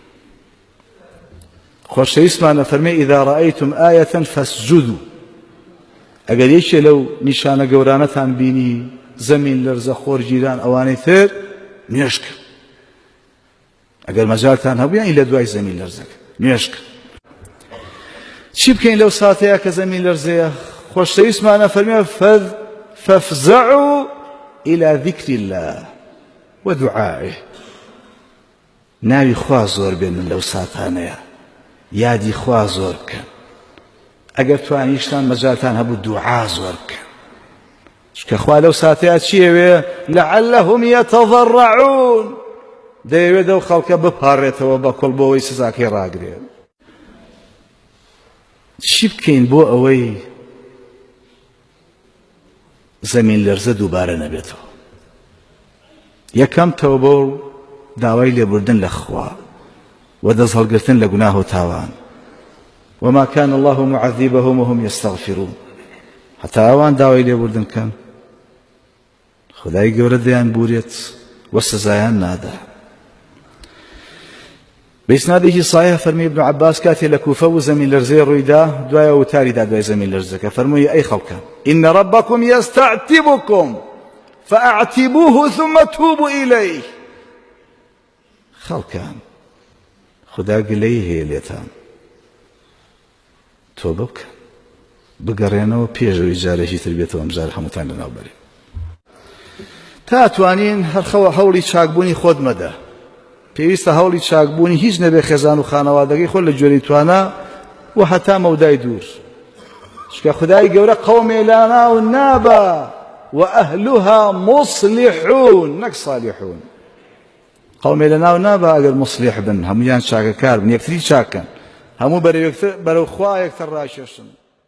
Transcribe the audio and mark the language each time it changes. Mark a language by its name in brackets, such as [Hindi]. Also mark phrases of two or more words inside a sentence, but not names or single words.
[Central Kurdish] خۆشەویستمانە فەرمێ [Arabic] ئیذا ڕەئەیتم ئایەتەن فەسجودوا، [Central Kurdish] ئەگەر یەکێ لەو نیشانە گەورانەتان بینی، زەمین لەرزە خۆر گیران ئەوانەی تر، نوێژ کە. ئەگەر مەجالتان هەبوو یان لە دوای زەمین لەرزەکە نوێژ کە. چی بکەین لەو ساتەیە کە زەمین لەرزەیە؟ خۆشەویستمانە فەرمێ [Arabic] فەفزەعوا إلى ذكر الله ودعائه، [Central Kurdish] ناوی خوا زۆر بێنن لەو ساتانەیە، یادی خوا زۆر بکەن. ئەگەر توانیشتان مەجالتان هەبوو دوعا زۆر بکەن، چکە خوا لەو ساتەیە چیەوێ؟ [Arabic] لعلهم يتضرعون، [Central Kurdish] دەیەوێت ئەو خەڵکە بپارڕێتەوە بە کۆڵ بۆ ئەوەی سزاکەی ڕاگرێت. چی بکەین بۆ ئەوەی زەمین لەرزە دووبارە نەبێتەوە؟ یەکەم تەوبە و داوای لێبوردن لە خوا و دەست هەڵگرتن لە گوناه و تاوان. [Arabic] وما كان الله معذبهم وهم يستغفرون، [Central Kurdish] حتى ئەوان داوای لێبوردن کەن، خدای گەورە دەیان بورێت و سزایان نادا. بإسنادێکی صحیح فەرمی ابن عباس کاتێ لە کوفە و زەمین لەرزەی ڕوویدا، دوایە وتاریدا دوای زەمین لەرزەکە، فەرمووی ئەی خەڵکە [Arabic] إن ربكم يستعتبكم فأعتبوه ثم توبوا إليه. [Central Kurdish] خەڵکان خدا گلەی هەیە لێتان، تۆبە بکەن، بگەڕێنەوە پێشەوەی جارێکی تر بێتەوە، ئەم جار هەمووتان لەناوبەرین. تا توانین هەر هەوڵی چاکبوونی خۆت مەدە، پێویستە هەوڵی چاکبوونی هیچ نەبێ خێزان و خانەوادەکەی خۆ لە گوێرەی توانە و هەتا مەودای دوور چکە خودای گەورە قەومێ لا ناو نابە [Arabic] وأهلها مصلحون [Central Kurdish] نەک صالحون قەومێ لە ناو نابە ئەگەر مصلح بن هەمویان چاکەکار بن یەکتری چاکەن هەموو بەرەو خوا یەکتر ڕاکێشن